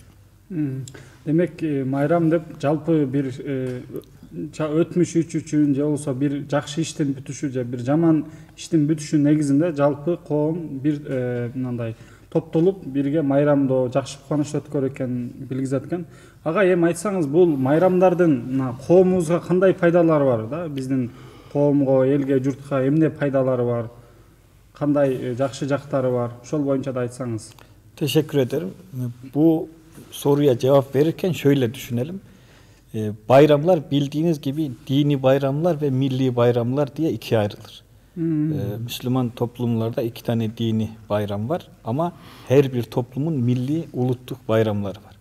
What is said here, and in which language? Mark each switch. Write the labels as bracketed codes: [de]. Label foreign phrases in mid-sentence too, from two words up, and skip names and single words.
[ky] Демек майрам деп жалпы бир өтмүш үчүн же болбосо бир жакшы иштин бүтүшү же бир жаман иштин бүтүшү негизинде жалпы коом бир мындай топтолуп бирге майрамдоо, жакшы кубаныч өткөрүү экенин билгизет экен. Ага, эми айтсаңыз, бул майрамдардын коомубузга кандай пайдалары бар да? Биздин коомго, элге, журтка эмне пайдалары бар? Кандай жакшы жактары бар? Ошол боюнча да айтсаңыз. [tr] Teşekkür ederim. Bu soruya cevap verirken şöyle düşünelim. Bayramlar bildiğiniz gibi dini bayramlar ve milli bayramlar diye ikiye ayrılır. Müslüman toplumlarda 2 tane dini bayram var ama her bir toplumun milli ulutluk bayramları var.